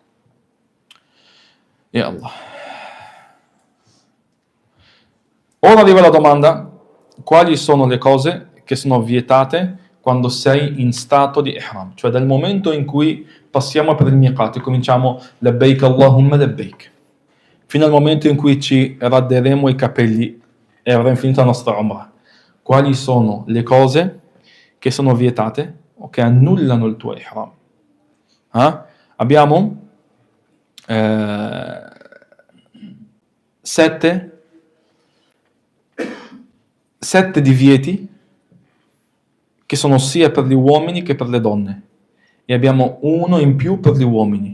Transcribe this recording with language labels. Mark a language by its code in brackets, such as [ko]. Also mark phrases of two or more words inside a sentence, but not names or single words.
[it] E Allah. Ora arriva la domanda: quali sono le cose che sono vietate quando sei in stato di ihram? Cioè dal momento in cui passiamo per il miqat e cominciamo [ar] لبيك اللهم لبيك [it] fino al momento in cui ci radderemo i capelli e avremo finito la nostra Umrah. Quali sono le cose che sono vietate o che annullano il tuo ihram? Abbiamo 7 divieti che sono sia per gli uomini che per le donne e abbiamo uno in più per gli uomini.